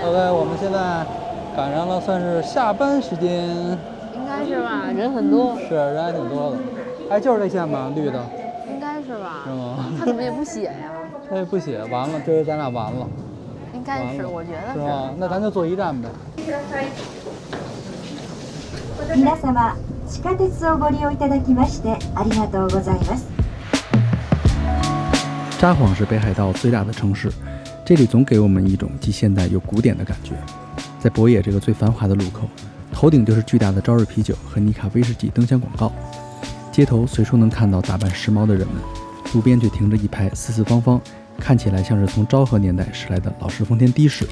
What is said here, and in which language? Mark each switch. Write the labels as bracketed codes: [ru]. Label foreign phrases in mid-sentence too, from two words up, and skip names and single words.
[zh] OK，我们现在赶上了，算是下班时间。应该是吧，人很多。是人还挺多的。哎，就是这线吧，绿的。应该是吧？是吗？他怎么也不写呀？他也不写，完了，这回咱俩完了。应该是，我觉得是吗？那咱就坐一站呗。 [ja] 皆様、地下鉄をご利用いただきましてありがとうございます。 [zh] 札幌是北海道最大的城市，这里总给我们一种既现代又古典的感觉。在博野这个最繁华的路口，头顶就是巨大的朝日啤酒和尼卡威士忌灯箱广告，街头随处能看到打扮时髦的人们，路边却停着一排四四方方，看起来像是从昭和年代驶来的老式丰田的士。